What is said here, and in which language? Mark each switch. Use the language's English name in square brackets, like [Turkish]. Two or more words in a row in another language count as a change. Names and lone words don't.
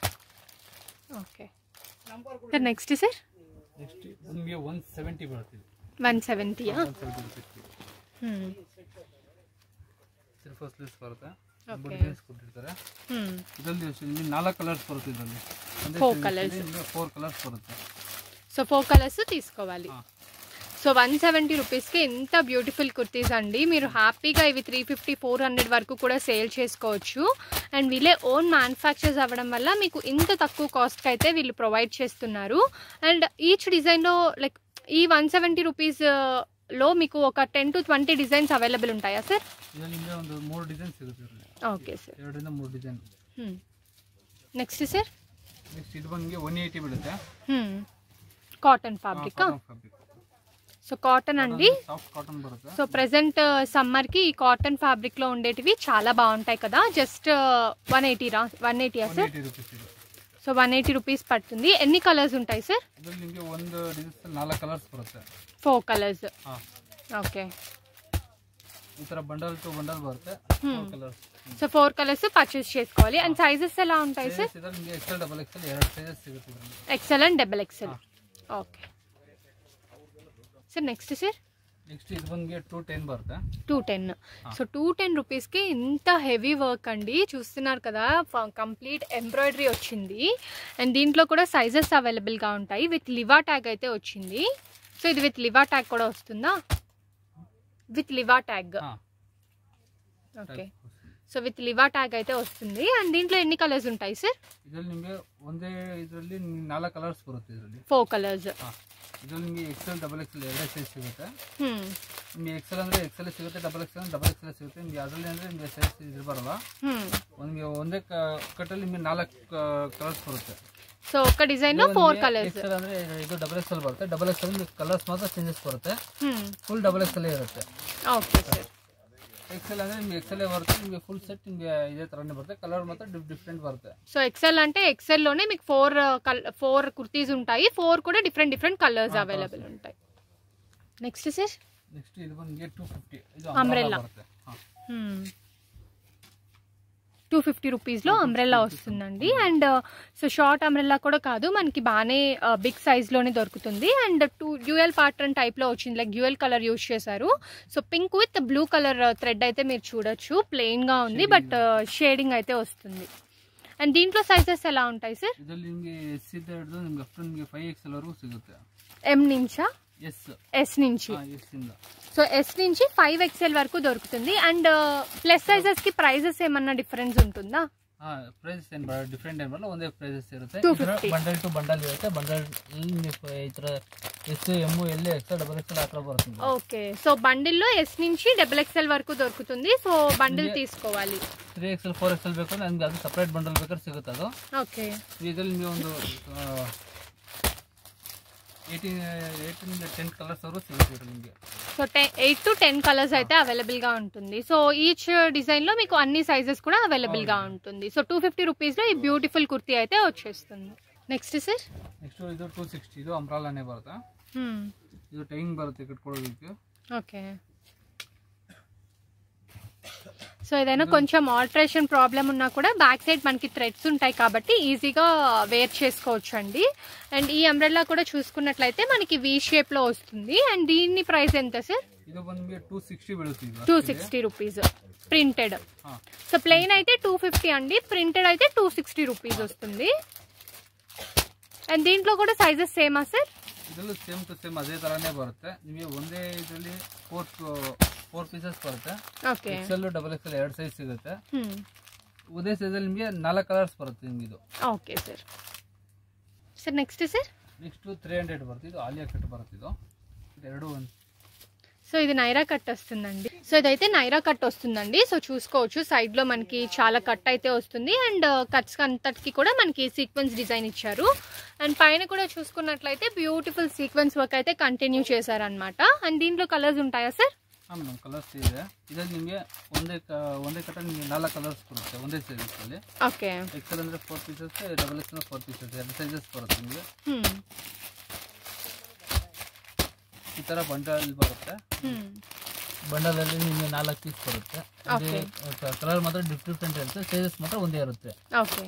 [Telugu] ఓకే. నెక్స్ట్ సార్? [Kannada] నెక్స్ట్ ನಿಮಗೆ 170 ಬರುತ್ತೆ. 170 170 rupees [English] silver sleeves [Kannada] ಬರುತ್ತೆ ಡಿಸೈನ್ಸ್ ಕೊಟ್ಟಿರ್ತಾರೆ ಇದರಲ್ಲಿ 4 ಕಲರ್ಸ್ ಬರುತ್ತೆ ಇದರಲ್ಲಿ 4 ಕಲರ್ಸ್ ಬರುತ್ತೆ [Telugu] సో 4 కలర్స్ తీసుకోవాలి సో 170 రూపీస్కి ఎంత బ్యూటిఫుల్ కుర్తీస్ అండి మీరు హ్యాపీగా ఇవి 350-400 వరకు కూడా సేల్ చేసుకోవచ్చు అండ్ వీళ్ళే [English] own manufacturers [Telugu] అవ్వడం వల్ల మీకు ఇంత తక్కువ కాస్ట్కి అయితే వీళ్ళు ప్రొవైడ్ చేస్తున్నారు [English] and each [Telugu] డిజైన్లో లైక్ ఈ 170 రూపీస్లో మీకు ఒక [English] 10 to 20 designs available [Telugu] ఉంటాయా సార్ [Kannada] ಒಂದು 3 ಡಿಸೈನ್ ಸಿಗುತ್ತೆ ಓಕೆ ಸರ್ 2 ರಿಂದ 3 ಡಿಸೈನ್ [Telugu] నెక్స్ట్ సార్ [Kannada] నెక్స్ట్ ఇది ಬಂದಿಗೆ 180 ಬೀಳುತ್ತೆ [English] cotton fabric [Telugu] సో కాటన్ అండి [English] soft cotton [Kannada] బರುತ್ತೆ [Telugu] సో [English] present summer [Telugu] కి ఈ [English] cotton fabric [Telugu] లో ఉండేటివి చాలా బాగుంటాయి కదా జస్ట్ 180 సార్ 180 రూపీస్ సో 180 రూపీస్ పడుతుంది ఎన్ని కలర్స్ ఉంటాయి సార్ [Kannada] ಇದರಲ್ಲಿ ನಿಮಗೆ ಒಂದು ಡಿಸೈನ್ 4 ಕಲರ್ಸ್ ಬರುತ್ತೆ 4 ಕಲರ್ಸ್ ఓకే ಈ ತರ [English] bundle to bundle [Kannada] ಬರುತ್ತೆ 4 ಕಲರ್ಸ್ [Telugu] సో 4 [English] colors purchase [Telugu] చేసుకోవాలి అండ్ సైజెస్ ఎలా ఉంటాయి సార్ [Kannada] ಇದರಲ್ಲಿ ನಿಮಗೆ [English] XL double XL [Kannada] ಎರಡು సైజెస్ ಸಿಗುತ್ತೆ [English] XL and double XL [Telugu] ఓకే సార్ నెక్స్ట్ సార్ [Kannada] నెక్స్ట్ ఇది ಬಂದಿಗೆ 210 ಬರುತ್ತೆ [Telugu] 210 సో 210 రూపీస్కి ఇంత [English] heavy work [Telugu] అండి చూస్తున్నారు కదా [English] complete embroidery [Telugu] వచ్చింది అండ్ దీంట్లో కూడా సైజెస్ అవైలబుల్గా ఉంటాయి [English] with Liva tag [Telugu] అయితే వచ్చింది సో ఇది [English] with Liva tag [Telugu] కూడా వస్తుందా [English] with Liva tag [Telugu] ఓకే సో [English] with Liva tag [Telugu] అయితే వస్తుంది అండ్ దీంట్లో ఎన్ని కలర్స్ ఉంటాయి సార్ [Kannada] ಇದರಲ್ಲಿ ನಿಮಗೆ ಒಂದೇ ಇದರಲ್ಲಿ 4 ಕಲರ್ಸ್ ಬರುತ್ತೆ ಇದರಲ್ಲಿ 4 ಕಲರ್ಸ್ ಇದರಲ್ಲಿ ನಿಮಗೆ [English] XL double XL [Kannada] ಎರಡು ಸೈಜ್ ಸಿಗುತ್ತೆ ನಿಮಗೆ XL ಅಂದ್ರೆ XL ಸಿಗುತ್ತೆ [English] double XL [Kannada] ಅಂದ್ರೆ [English] double XL [Kannada] ಸಿಗುತ್ತೆ ನಿಮಗೆ ಅದರಲ್ಲಿ ಅಂದ್ರೆ ನಿಮಗೆ ಸೈಜ್ ಇದು ಬರಲ್ಲ ನಿಮಗೆ ಒಂದೇ ಕಟ್ಟಲ್ಲಿ ನಿಮಗೆ 4 ಕಲರ್ಸ್ ಬರುತ್ತೆ [Telugu] సో ఒక డిజైన్ లో 4 కలర్స్ [Kannada] XL ಅಂದ್ರೆ ಇದು [English] double XL [Kannada] ಬರುತ್ತೆ [English] double XL [Kannada] ನಿಮಗೆ ಕಲರ್ಸ್ ಮಾತ್ರ ಚೇಂಜಸ್ ಬರುತ್ತೆ [English] full double XL [Kannada] ಇರುತ್ತೆ ಓಕೆ ಸರ್ XL ಅಂದ್ರೆ ನಿಮಗೆ XL ಬರುತ್ತೆ ನಿಮಗೆ [English] full set [Kannada] ನಿಮಗೆ ಇದೇ ತರನೇ ಬರುತ್ತೆ ಕಲರ್ ಮಾತ್ರ ಡಿಫರೆಂಟ್ ಬರುತ್ತೆ [Telugu] సో XL అంటే XL లోనే మీకు 4 కుర్తీస్ ఉంటాయి 4 కూడా [English] different colors available [Telugu] ఉంటాయి నెక్స్ట్ సార్ [Kannada] నెక్స్ట్ ఇది ಬಂದಿಗೆ 250 ಇದು అంబ్రెల్లా బರುತ್ತೆ [Telugu] 250 రూపీస్ లో అంబ్రెల్లా వస్తుందండి [English] and so short umbrella [Telugu] కూడా కాదు మనకి బాగానే [English] big size [Telugu] లోనే దొరుకుతుంది [English] and dual pattern type [Telugu] లో వచ్చింది [English] like dual color use [Telugu] చేశారు [English] so pink with blue color thread [Telugu] అయితే మీరు చూడొచ్చు ప్లెయిన్ గా ఉంది [English] but shading [Telugu] అయితే వస్తుంది అండ్ దీంట్లో సైజెస్ ఎలా ఉంటాయి సార్ [Kannada] ಇದರಲ್ಲಿ ನಿಮಗೆ S ಇಂದ ಹಿಡಿದು ನಿಮಗೆ [English] up to [Kannada] ನಿಮಗೆ 5XL ವರೆಗೂ ಸಿಗುತ್ತೆ [Telugu] M నుంచా S నుంచి [Kannada] S ಇಂದ [Telugu] సో S నుంచి 5XL వరకు దొరుకుతుంది [English] and plus sizes [Telugu] కి ప్రైజెస్ ఏమన్నా డిఫరెన్స్ ఉంటుందా [Kannada] ಪ್ರೈಸಸ್ ಏನು ಡಿಫರೆಂಟ್ ಏನು ಬರಲ್ಲ ಒಂದೇ ಪ್ರೈಸಸ್ ಇರುತ್ತೆ 250 [English] bundle to bundle [Kannada] ಇರುತ್ತೆ ಬಂಡಲ್ ಈ ಥರ [English] S M L XL double XL [Kannada] ಆ ಥರ ಬರುತ್ತೆ [Telugu] ఓకే సో బండిల్లో S నుంచి [English] double XL [Telugu] వరకు దొరుకుతుంది సో బండిల్ తీసుకోవాలి [Kannada] 3XL 4XL ಬೇಕು ಅಂದ್ರೆ ನಮಗೆ ಅದು ಸಪರೇಟ್ ಬಂಡಲ್ ಬೇಕಾದ್ರೆ ಸಿಗುತ್ತೆ ಅದು ఓకే ಇದರಲ್ಲಿ ನೀವು ಒಂದು 8-10 [Telugu] కలర్స్ వరకు [Kannada] సిಗುತ್ತೆ ನಿಮಗೆ [Telugu] సో [English] 8 to 10 colors [Telugu] అయితే అవైలబుల్ గా ఉంటుంది సో [English] each design [Telugu] లో మీకు అన్ని సైజెస్ కూడా అవైలబుల్ గా ఉంటుంది సో 250 రూపీస్ లో ఈ బ్యూటిఫుల్ కుర్తీ అయితే వచ్చేస్తుంది నెక్స్ట్ సార్ [Kannada] నెక్స్ట్ ಇದು 260 ಇದು ಅಂಬ್ರಾಲಾನೇ ಬರುತ್ತೆ ಇದು ಟೈಮಿಂಗ್ ಬರುತ್ತೆ ಕಟ್ಕೊಳ್ಳೋದಕ್ಕೆ [Telugu] ఓకే సో ఏదైనా కొంచెం [English] alteration problem [Telugu] ఉన్నా కూడా [English] back side [Telugu] మనకి థ్రెడ్స్ ఉంటాయి కాబట్టి ఈజీగా వేర్ చేసుకోవచ్చు అండి అండ్ ఈ అంబ్రెల్లా కూడా చూసుకున్నట్లయితే మనకి [English] V shape [Telugu] లో వస్తుంది అండ్ దీని ప్రైస్ ఎంత సార్ [Kannada] ಇದು ಬಂದ್ಬಿಟ್ಟು 260 ಬೀಳುತ್ತೆ [Telugu] 260 రూపీస్ ప్రింటెడ్ సో ప్లెయిన్ అయితే 250 అండి ప్రింటెడ్ అయితే 260 రూపీస్ వస్తుంది అండ్ దీంట్లో కూడా సైజెస్ సేమా సార్ [Kannada] ಇದರಲ್ಲೂ [English] same to same [Kannada] ಅದೇ ತರಾನೇ ಬರುತ್ತೆ ನಿಮಗೆ ಒಂದೇ ಇದರಲ್ಲಿ 4 ಪೀಸಸ್ ಬರುತ್ತೆ ಓಕೆ [English] XL double XL [Kannada] ಎರಡು ಸೈಜ್ ಸಿಗುತ್ತೆ ಒಂದೇ ಸೈಜಲ್ಲಿ ನಿಮಗೆ 4 ಕಲರ್ಸ್ ಬರುತ್ತೆ ನಿಮಗೆ ಇದು ಓಕೆ ಸರ್ ಸರ್ ನೆಕ್ಸ್ಟ್ ಸರ್ ನೆಕ್ಸ್ಟ್ 300 ಬರುತ್ತೆ ಇದು ಆಲಿಯಾ ಕಟ್ ಬರುತ್ತೆ ಇದು ಎರಡು ಒಂದು [Telugu] సో ఇది నైరా కట్ వస్తుందండి సో ఇదైతే నైరా కట్ వస్తుందండి సో చూసుకోవచ్చు సైడ్ లో మనకి చాలా కట్ అయితే వస్తుంది అండ్ కట్స్ అంతటికి కూడా మనకి [English] sequence design [Telugu] ఇచ్చారు అండ్ పైన కూడా చూసుకున్నట్లయితే [English] beautiful sequence work [Telugu] అయితే కంటిన్యూ చేశారనమాట అండ్ దీంట్లో కలర్స్ ఉంటాయా సార్ [Kannada] ಮೇಡಮ್ ಕಲರ್ಸ್ ಇದೆ ಇದರಲ್ಲಿ ನಿಮಗೆ ಒಂದೇ ಕಟ್ಟ ನಿಮಗೆ 4 ಕಲರ್ಸ್ ಬರುತ್ತೆ ಒಂದೇ ಸೈಜಸ್ ಅಲ್ಲಿ ಓಕೆ XL ಅಂದ್ರೆ 4 ಪೀಸಸ್ [English] double XL [Kannada] 4 ಪೀಸಸ್ ಎರಡು ಸೈಜಸ್ ಬರುತ್ತೆ ನಿಮಗೆ ಈ ತರ ಬಂಡಲ್ ಬರುತ್ತೆ ಬಂಡಲ್ ಅಲ್ಲಿ ನಿಮಗೆ 4 ಪೀಸ್ ಬರುತ್ತೆ ಕಲರ್ ಮಾತ್ರ ಡಿಫ್ರೆಂಟ್ ಇರುತ್ತೆ ಸೈಜಸ್ ಮಾತ್ರ ಒಂದೇ ಇರುತ್ತೆ